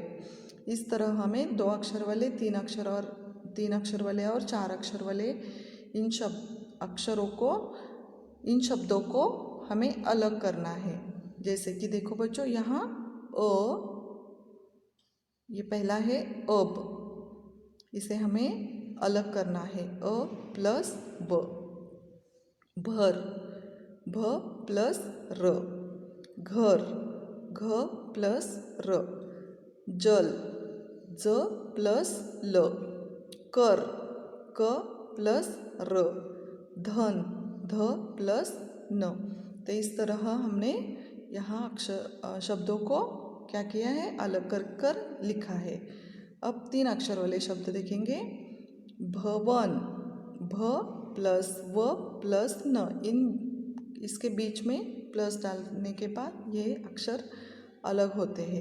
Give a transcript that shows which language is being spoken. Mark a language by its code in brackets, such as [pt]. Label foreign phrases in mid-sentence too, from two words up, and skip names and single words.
[hi] इस तरह हमें 2 अक्षर वाले, 3 अक्षर वाले और 4 अक्षर वाले इन शब्दों को हमें अलग करना है। जैसे कि देखो बच्चों, यहाँ अ, ये पहला है अब, इसे हमें अलग करना है, अ प्लस ब। भर, भ प्लस र। घर, घ प्लस र। जल, ज प्लस ल। कर, क प्लस र। धन, ध प्लस न। तो इस तरह हमने यहाँ शब्दों को क्या किया है, अलग कर लिखा है। अब 3 अक्षर वाले शब्द देखेंगे। भवन, भ प्लस व प्लस न, इसके बीच में प्लस डालने के बाद ये अक्षर अलग होते हैं।